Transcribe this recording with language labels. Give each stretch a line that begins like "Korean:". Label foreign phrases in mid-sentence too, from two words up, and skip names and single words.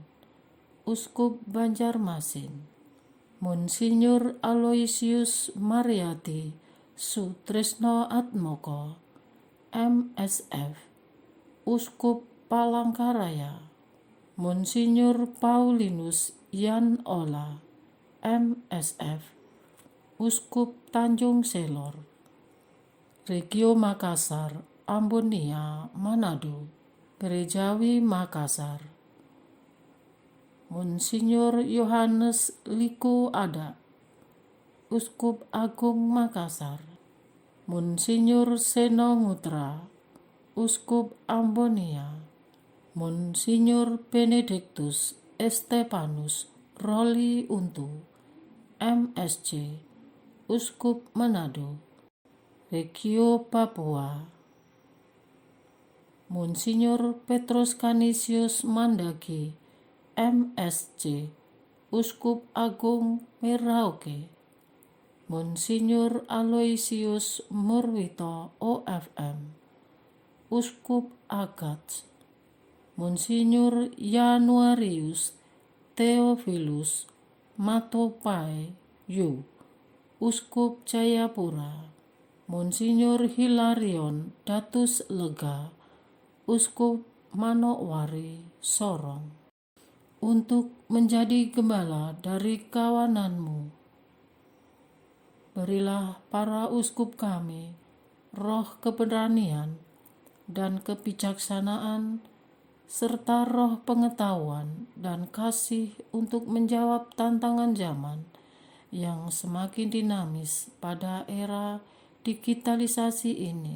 Indonesian: Uskup Banjarmasin, Monsinyur Aloysius Mariati Sutrisno Atmoko, MSF, Uskup Palangkaraya, Monsinyur Paulinus Yan Ola, MSF, Uskup Tanjung Selor, Regio Makassar, Ambonia, Manado, Gerejawi Makassar, Monsinyur Yohanes Liku Ada, Uskup Agung Makassar, Monsinyur Seno Ngutra, Uskup Ambonia, Monsinyur Benedictus Estepanus Roli Untu, MSC, Uskup Manado, Regio Papua, Monsinyur Petrus Canisius Mandagi, MSC, Uskup Agung Merauke, Monsinyur Aloysius Murwito, OFM, Uskup Agats, Monsinyur Januarius Theophilus Matopai Yu, Uskup Jayapura, Monsinyur Hilarion Datus Lega, Uskup Manokwari Sorong, untuk menjadi gembala dari kawananmu. Berilah para uskup kami roh keberanian dan kebijaksanaan, serta roh pengetahuan dan kasih untuk menjawab tantangan zaman yang semakin dinamis pada era digitalisasi ini.